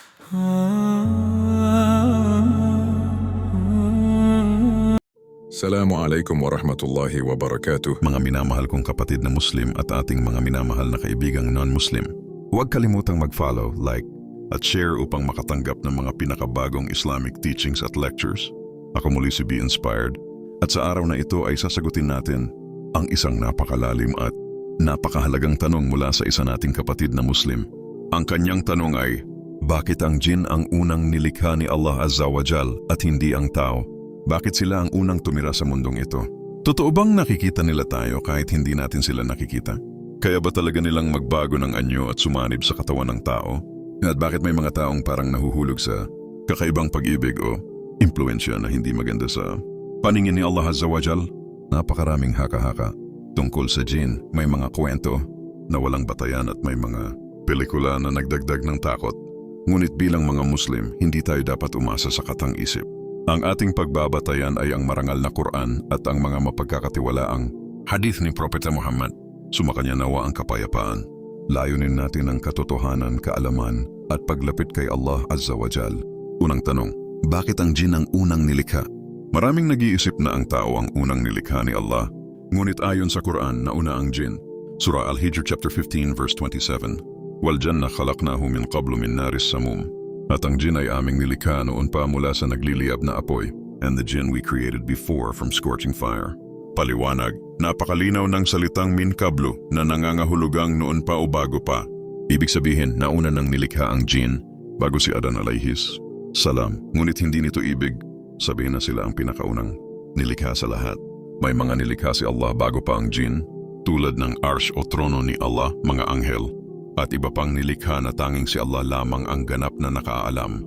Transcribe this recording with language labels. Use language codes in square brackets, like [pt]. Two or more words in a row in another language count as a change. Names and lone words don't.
[ar] السلام عليكم ورحمة الله وبركاته. [tl] Mga minamahal kong kapatid na Muslim at ating mga minamahal na kaibigang non-Muslim, huwag kalimutang mag-follow, like, at share upang makatanggap ng mga pinakabagong [en] Islamic teachings [tl] at lectures. Ako muli si Be Inspired, at sa araw na ito ay sasagutin natin ang isang napakalalim at napakahalagang tanong mula sa isa nating kapatid na Muslim. Ang kanyang tanong ay, bakit ang jinn ang unang nilikha ni Allah [ar] عز وجل [tl] at hindi ang tao? Bakit sila ang unang tumira sa mundong ito? Totoo bang nakikita nila tayo kahit hindi natin sila nakikita? Kaya ba talaga nilang magbago ng anyo at sumanib sa katawan ng tao? At bakit may mga taong parang nahuhulog sa kakaibang pag-ibig o impluensya na hindi maganda sa paningin ni Allah [ar] عز وجل? [tl] Napakaraming haka-haka tungkol sa jinn. May mga kwento na walang batayan at may mga pelikula na nagdagdag ng takot. Ngunit bilang mga Muslim, hindi tayo dapat umasa sa katang-isip. Ang ating pagbabatayan ay ang marangal na Quran at ang mga mapagkakatiwalaang hadith ni Propeta Muhammad. Sumakanya nawa ang kapayapaan. Layunin natin ang katotohanan, kaalaman at paglapit kay Allah [ar] عز وجل. [tl] Unang tanong, bakit ang jinn ang unang nilikha? Maraming nag-iisip na ang tao ang unang nilikha ni Allah. Ngunit ayon sa Quran, nauna ang jinn. [en] Surah Al-Hijr chapter 15 verse 27. [ar] والجان خلقناه من قبل من نار السموم. [tl] At ang jinn ay aming nilikha noon pa mula sa nagliliyab na apoy, [en] and the jinn we created before from scorching fire. [tl] Paliwanag, napakalinaw ng salitang [ar] من قبل [tl] na nangangahulugang noon pa o bago pa. Ibig sabihin, nauna nang nilikha ang jinn bago si Adan [ar] عليه السلام. [tl] Ngunit hindi nito ibig sabihin na sila ang pinakaunang nilikha sa lahat. May mga nilikha si Allah bago pa ang jinn, tulad ng arsh o trono ni Allah, mga anghel, at iba pang nilikha na tanging si Allah lamang ang ganap na nakaalam.